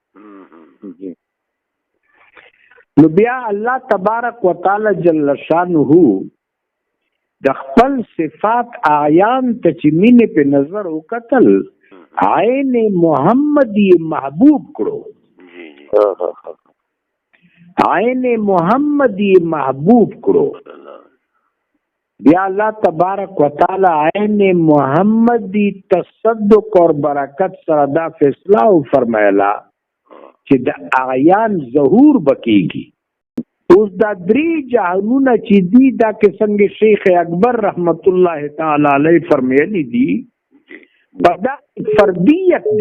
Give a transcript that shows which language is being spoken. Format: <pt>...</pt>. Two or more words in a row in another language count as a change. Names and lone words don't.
<ps>نو بیا</ps> <ar>الله تبارک وتعالى جل شانه</ar> <ps>د خپل صفات اعیان ته چې مینې په نظر وکتل عین محمدی محبوب کړو، عین محمدی محبوب کړو. بیا</ps> <ar>الله تبارک وتعالى</ar> <ps>عین محمدی تصدق اور برکت سره دا فیصله فرمایلا چې د اعیان ظهور بکیږي. اوس دا درې جهانونه چې دي دا کې څنګه شیخ اکبر</ps> <ar>رحمت الله تعالی علیه</ar> <ps>فرمایلی دي دا فردیت دی.</ps>